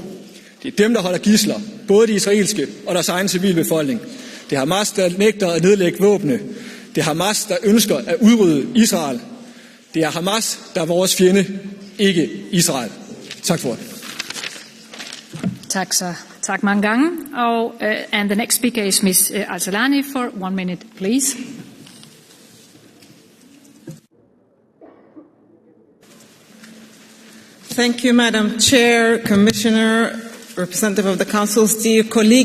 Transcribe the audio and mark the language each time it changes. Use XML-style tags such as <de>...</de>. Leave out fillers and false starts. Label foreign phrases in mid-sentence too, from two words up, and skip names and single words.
<da>Det er dem, der holder gidsler, både de israelske og deres egen civilbefolkning. Det er Hamas, der nægter at nedlægge våbne. Det er Hamas, der ønsker at udrydde Israel. Det er Hamas, der er vores fjende, ikke Israel. Tak for det. Tak mange gange.</da> <en>And the next speaker is Ms. Al-Salani for 1 minute, please. Thank you, Madam Chair, Commissioner, representative of the Council, dear colleagues.</en>